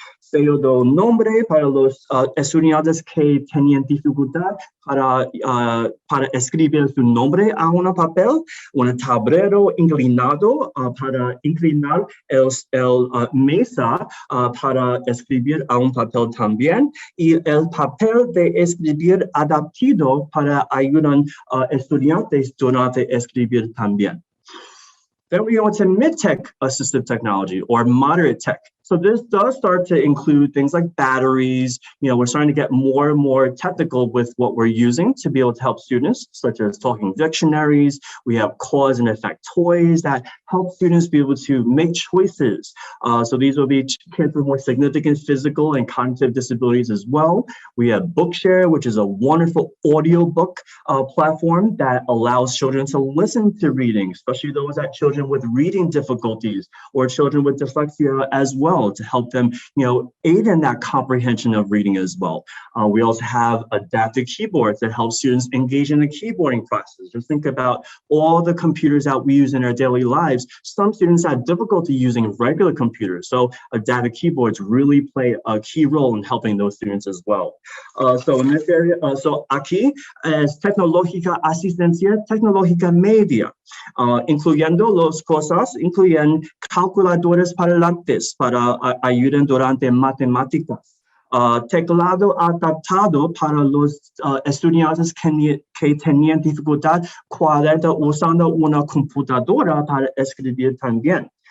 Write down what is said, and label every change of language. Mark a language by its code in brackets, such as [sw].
[es] Sello de nombre para los estudiantes que tenían dificultad para escribir su nombre a un papel, un tablero inclinado para inclinar el mesa para escribir a un papel también, y el papel de escribir adaptado para ayudar a estudiantes durante escribir también. [en] Then we go into mid-tech assistive technology or moderate tech. So this does start to include things like batteries. We're starting to get more and more technical with what we're using to be able to help students, such as talking dictionaries. We have cause and effect toys that help students be able to make choices. So these will be kids with more significant physical and cognitive disabilities as well. We have Bookshare, which is a wonderful audiobook platform that allows children to listen to reading, especially children with reading difficulties or children with dyslexia as well, to help them, aid in that comprehension of reading as well. We also have adaptive keyboards that help students engage in the keyboarding process. Just think about all the computers that we use in our daily lives. Some students have difficulty using regular computers, so adaptive keyboards really play a key role in helping those students as well. So in this area, [es] aquí es tecnológica asistencia tecnológica media, incluyendo las cosas, incluyen calculadores para lápiz para ayudar durante matemáticas. Teclado adaptado para los estudiantes que tenían dificultad 40 usando una computadora para escribir también.